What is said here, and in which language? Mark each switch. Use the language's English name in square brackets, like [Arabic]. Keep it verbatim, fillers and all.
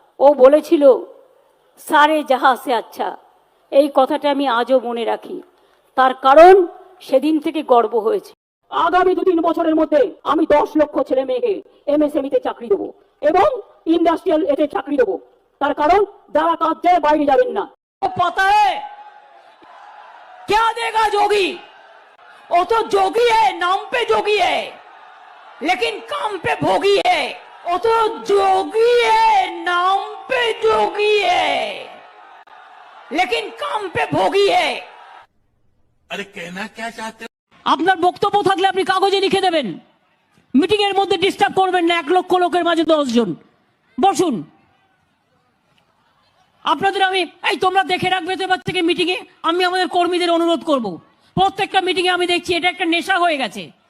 [Bangla] ও বলেছিল, [Hindi] সারে জাহা সে আচ্ছা। [Bangla] এই কথাটা আমি আজও মনে রাখি, তার কারণ সেদিন থেকে গর্ব হয়েছে। আগামী দু তিন বছরের মধ্যে আমি দশ লক্ষ ছেলে মেয়েকে এমএসএমইতে চাকরি দেবো এবং ইন্ডাস্ট্রিয়াল এতে চাকরি দেবো, তার কারণ যারা কাজ যায় বাইরে যাবেন না। [Hindi] पता है क्या देगा जोगी? वो तो जोगी है, नाम पे जोगी है, लेकिन काम पे भोगी है। वो तो जोगी है, नाम पे जोगी है, लेकिन काम पे भोगी है। अरे कहना क्या चाहते हो? [Bangla] আপনার বক্তব্য থাকলে আপনি কাগজে লিখে দেবেন, মিটিং এর মধ্যে ডিস্টার্ব করবেন না। এক লক্ষ লোকের মাঝে দশজন বসুন। আপনাদের আমি এই তোমরা দেখে রাখবে, তো এবার থেকে মিটিং এ আমি আমাদের কর্মীদের অনুরোধ করব, প্রত্যেকটা মিটিং এ আমি দেখছি এটা একটা নেশা হয়ে গেছে।